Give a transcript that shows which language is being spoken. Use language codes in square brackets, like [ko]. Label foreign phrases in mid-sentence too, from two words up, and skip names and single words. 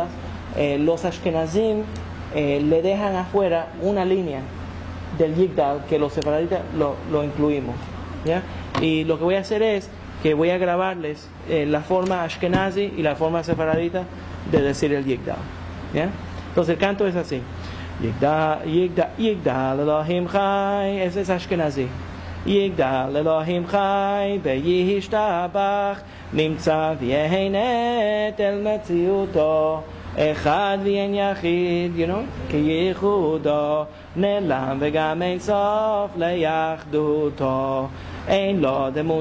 [es] Los Ashkenazim le dejan afuera una línea del Yigdal que los sefaraditas lo incluimos, ¿ya? Y lo que voy a hacer es que voy a grabarles la forma Ashkenazi y la forma sefaradita de decir el Yigdal, ¿ya? Entonces el canto es así: [he] יגדל, יגדל, יגדל אלהים חי. [es] Ese es Ashkenazi. [he] יגדל אלהים חי וישתבח נמצא ואין עת אל מציאותו אחד ואין יחיד, כיחודו נעלם וגם אין סוף לאחדותו אין לו דמות